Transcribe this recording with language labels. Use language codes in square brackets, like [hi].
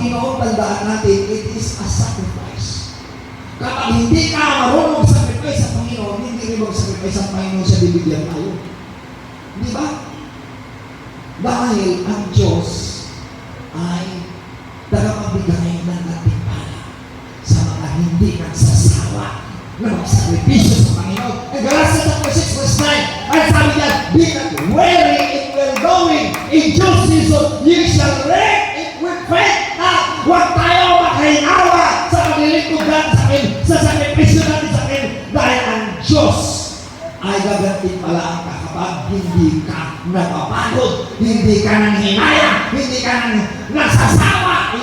[tl] Panginoon, tandaan natin, [en] it is a sacrifice. [tl] Kapag hindi ka marunong sacrifice sa Panginoon, hindi rin mag-sacrifice ang Panginoon sa bibigyan tayo. Di ba? Dahil ang Diyos ay tagapagbigay ng gantimpala sa mga hindi nagsasawa na magsakripisyo sa Panginoon. [en] Ang Galatians chapter 6 verse 9, [tl] ay sabi niya, [en] be not weary in well doing, in due season ye shall reap it with faith. [tl] Na huwag tayo makahinawa sa paglilingkod natin sa akin, sa sakripisyo natin sa akin, dahil ang Diyos ay gagantimpala ang kapag hindi ka napapagod, hindi ka nang hinaya, hindi ka nang nasasawa.